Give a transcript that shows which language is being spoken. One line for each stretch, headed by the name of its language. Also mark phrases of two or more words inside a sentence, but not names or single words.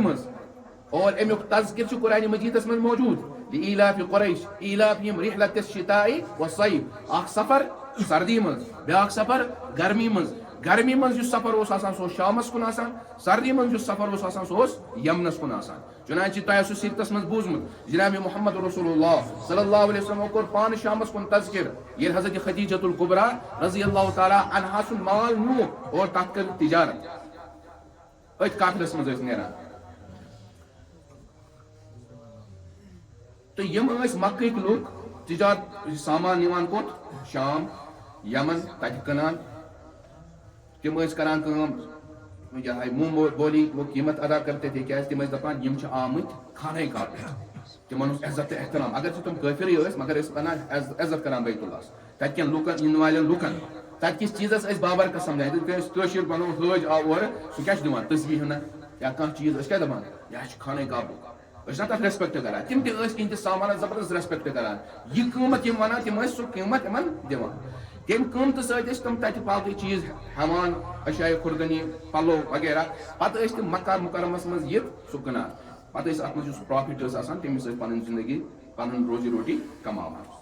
Kashmiri: منٛز اور امیُک تذکر چھُ قرآنِ مجیدس منٛز موجوٗد
Arabic: لإیلاف قریش ایلافہم رحلۃ الشتاء والصیف
Kashmiri: اکھ سفر سردی منٛز بیاکھ سفر گرمی منٛز گرمی منٛز یُس سفر اوس آسان سُہ اوس شامس کُن آسان سردی منٛز یُس سفر اوس آسان سُہ اوس یمنس کُن آسان چُنانچہ تۄہہِ آسوٕ سیٖرتس منٛز بوٗزمُت جناب محمد رسول اللہ
Arabic: صلی اللہ علیہ وسلم
Kashmiri: کوٚر پانہٕ شامس کُن تذکر ییٚلہِ حضرت خدیجۃ الکبریٰ
Arabic: رضی اللہ تعالیٰ عنہا
Kashmiri: سُنٛد مال نیوٗ اور تتھ کٔر تجارت أتھۍ قافلس منٛز ٲسۍ نیران تہٕ یِم ٲسۍ مکٕکۍ لُکھ تجارت سامان نِوان کوٚت شام یمن تتہِ کٕنان تِم ٲسۍ کران کٲم یہے
Urdu: منہ بولی وہ قیمت ادا کرتے تھے
Kashmiri: کیٛازِ تِم ٲسۍ دپان یِم چھِ آمٕتۍ خانہ کعبہ پٮ۪ٹھ تِمن اوس عزت تہٕ احترام اگر تِم کٲفرٕے ٲسۍ مگر ٲسۍ ونان عزت کران بیت اللہس تتہِ کٮ۪ن لُکن یِنہٕ والٮ۪ن لُکن تتہِ کِس چیٖزس ٲسۍ بابر قسم دِوان یِتھ کٔنۍ أسۍ کٲشِر ونو حٲج آو اورٕ سُہ کیٛاہ چھُ دِوان تسبیٖح ہنا یا کانٛہہ چیٖز أسۍ کیٛاہ دپان یہِ حظ چھُ خانہ کعبُک أسۍ چھِنا تتھ ریسپیکٹ کران تِم تہِ ٲسۍ کینٛہہ تہِ سامانس زبردست ریسپیکٹ کران یہِ قۭمت یِم ونان تِم ٲسۍ سُہ قۭمت یِمن دِوان تمہِ قۭمتہٕ سۭتۍ ٲسۍ تِم تتہِ باقٕے چیٖز ہٮ۪وان اشیاء خوردنی پلو وغیرہ پتہٕ ٲسۍ تِم مکہ مکرمس منٛز یہِ سُہ کٕنان پتہٕ ٲسۍ اتھ منٛز یُس پرافٹ ٲس آسان تٔمِس ٲسۍ پنٕنۍ زندگی پنُن روزی روٹی کماوان